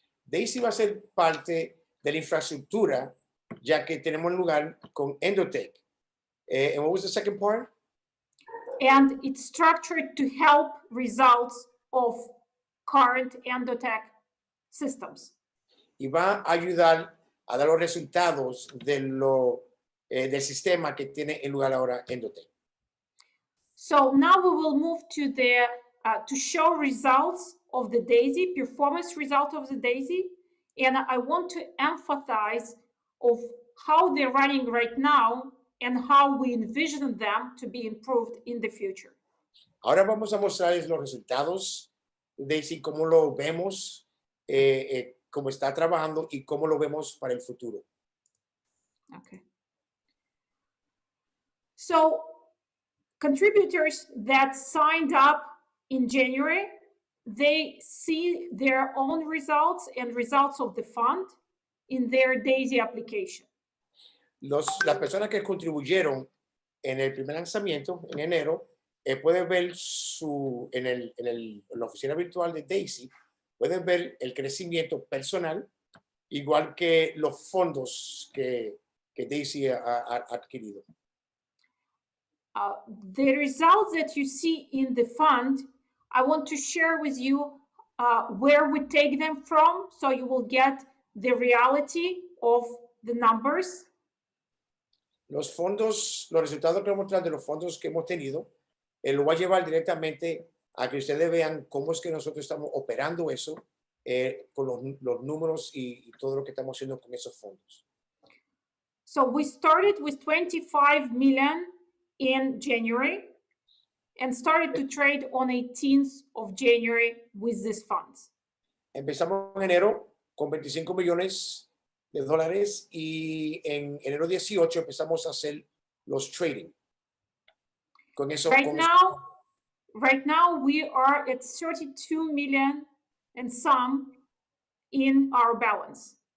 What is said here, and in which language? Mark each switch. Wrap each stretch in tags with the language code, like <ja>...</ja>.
<es>DAISY va a ser parte de la infraestructura, ya que tenemos lugar con Endotech.</es> <en>And what was the second part? and it's structured to help results of current Endotech systems.</en> <es>Y va a ayudar a dar los resultados del sistema que tiene en lugar ahora Endotech.</es> <en>So now we will move to the to show results of the D.AI.SY, performance result of the D.AI.SY, and I want to emphasize of how they're running right now and how we envision them to be improved in the future.</en> <es>Ahora vamos a mostrarles los resultados de D.AI.SY, cómo lo vemos, cómo está trabajando y cómo lo vemos para el futuro.</es> <en>Okay. So contributors that signed up in January, they see their own results and results of the fund in their D.AI.SY application.</en> <es>Las personas que contribuyeron en el primer lanzamiento, en enero, pueden ver en la oficina virtual de D.AI.SY, pueden ver el crecimiento personal, igual que los fondos que D.AI.SY ha adquirido.</es> <en>The results that you see in the fund, I want to share with you where we take them from, so you will get the reality of the numbers.</en> <es>Los fondos, los resultados que vamos a mostrar de los fondos que hemos tenido, lo va a llevar directamente a que ustedes vean cómo es que nosotros estamos operando eso con los números y todo lo que estamos haciendo con esos fondos.</es> <en>So we started with 25 million in January and started to trade on 18th of January with these funds.</en> <es>Empezamos en enero con 25 millones de dólares y en enero 18 empezamos a hacer los trading. Con eso,</es> <en>right now we are at 32 million and some in our balance.</en>